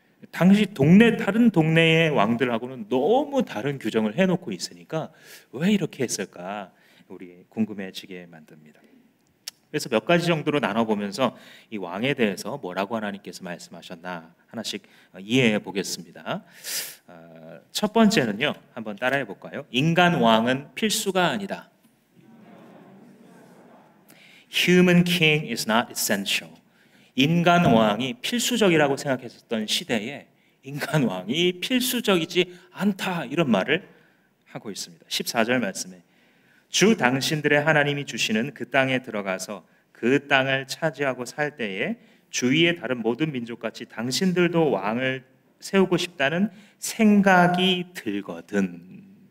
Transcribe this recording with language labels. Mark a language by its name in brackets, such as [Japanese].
[Korean] 당시 다른 동네의 왕들하고는 너무 다른 규정을 해놓고 있으니까 왜 이렇게 했을까 우리 궁금해지게 만듭니다. 그래서 몇 가지 정도로 나눠보면서 이 왕에 대해서 뭐라고 하나님께서 말씀하셨나 하나씩 이해해 보겠습니다. 첫 번째는요, 한번 따라해 볼까요? 인간 왕은 필수가 아니다. [English] Human king is not essential. [Korean] 인간 왕이 필수적이라고 생각했었던 시대에 인간 왕이 필수적이지 않다, 이런 말을 하고 있습니다. 14절 말씀에 주 당신들의 하나님이 주시는 그 땅에 들어가서 그 땅을 차지하고 살 때에 주위의 다른 모든 민족같이 당신들도 왕을 세우고 싶다는 생각이 들거든.